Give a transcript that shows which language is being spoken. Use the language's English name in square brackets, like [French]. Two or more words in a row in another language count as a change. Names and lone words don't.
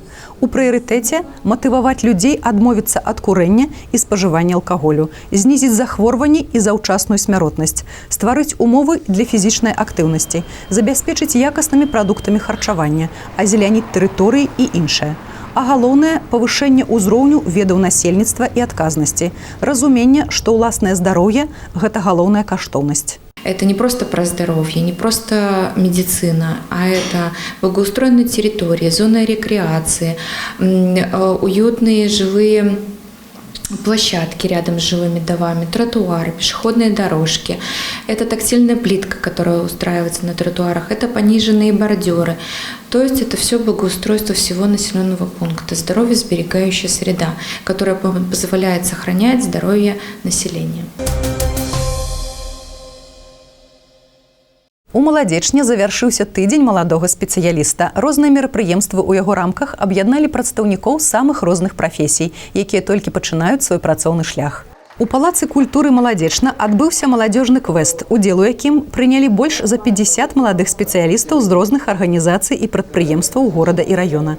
[Belarusian] У прыярытэце матываваць людзей адмовіцца ад курэння і спажывання алкаголю, знізіць захворванні і заўчасную смяротнасць, стварыць умовы для фізічнай актыўнасці, забяспечыць якаснымі прадуктамі харчавання, азеляніць тэрыторыі і іншае. А галоўнае – павышэнне ўзроўню ведаў насельніцтва і адказнасці, разуменне, што ўласнае здароўе – гэта галоўная каштоўнасць. [Russian] Это не просто про здоровье, не просто медицина, а это благоустроенные территории, зоны рекреации, уютные жилые площадки рядом с жилыми домами, тротуары, пешеходные дорожки. Это тактильная плитка, которая устраивается на тротуарах, это пониженные бордюры. То есть это все благоустройство всего населенного пункта, здоровье-сберегающая среда, которая позволяет сохранять здоровье населения. [Belarusian] У Маладзечні завяршыўся тыдзень маладога спецыяліста. Розныя мерапрыемствы ў яго рамках аб'ядналі прадстаўнікоў самых розных прафесій, якія толькі пачынаюць свой працоўны шлях. У Палацы культуры Маладзечна адбыўся маладзёжны квест, удзел у якім прынялі больш за 50 маладых спецыялістаў з розных арганізацый і прадпрыемстваў горада і раёна.